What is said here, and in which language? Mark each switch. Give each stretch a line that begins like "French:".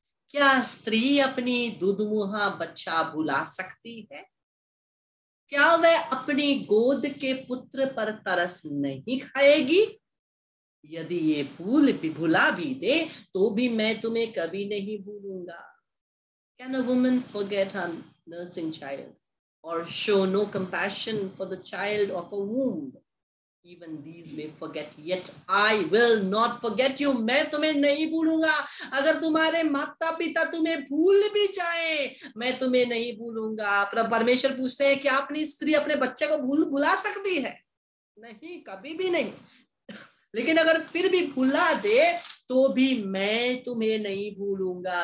Hindi: क्या स्त्री अपनी दुधमुहा बच्चा भुला सकती है? क्या वह अपनी गोद के पुत्र पर तरस नहीं खाएगी? यदि ये भूल भी भुला भी दे तो भी मैं तुम्हें कभी नहीं भूलूंगा।
English: Can a woman forget her nursing child or show no compassion for the child of a womb? Even these may forget, yet I will not forget you.
Hindi: मैं तुम्हें नहीं भूलूंगा। अगर तुम्हारे माता पिता तुम्हें भूल भी जाए, मैं तुम्हें नहीं भूलूंगा। परमेश्वर पूछते हैं, क्या अपनी स्त्री अपने बच्चे को भुला सकती है? नहीं, कभी भी नहीं। लेकिन अगर फिर भी भुला दे तो भी मैं तुम्हें नहीं भूलूंगा।